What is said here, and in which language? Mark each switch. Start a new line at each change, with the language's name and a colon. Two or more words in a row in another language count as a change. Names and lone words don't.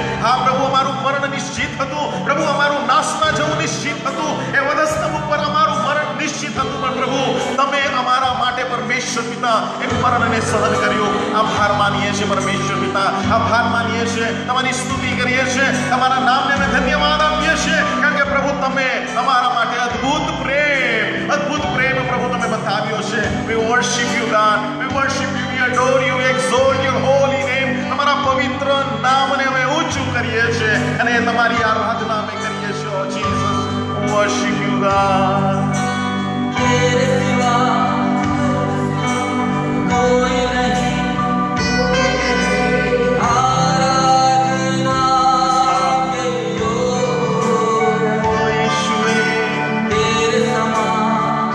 Gujarati: હા પ્રભુ, અમારું મરણ નિશ્ચિત હતું, પ્રભુ અમારું નાશમાં જવું નિશ્ચિત હતું, એ વધસ્તંભ ઉપર અમારું મરણ નિશ્ચિત હતું, પણ પ્રભુ તમે અમારા માટે પરમેશ્વર પિતા એ મરણને સહન કર્યું. આભાર માનીએ છીએ પરમેશ્વર પિતા, આભાર માનીએ છીએ, તમારી સ્તુતિ કરીએ છીએ, તમારા નામને અમે ધન્યવાદ આપીએ છીએ, કારણ કે પ્રભુ તમે અમારા માટે અદ્ભુત પ્રેમ પ્રભુ તમે બતાવ્યો છે.
English: We worship you God, we worship you, we adore you, we exalt your holy name.
Gujarati: તમારા પવિત્ર નામને અમે ઊંચું કરીએ છીએ અને તમારી આરાધના અમે કરીએ છીએ.
English: Oh Jesus, worship you God.
Hindi: तेरे सिवा कोई नहीं, आराधना के योग्य Oh यीशुए, तेरे समान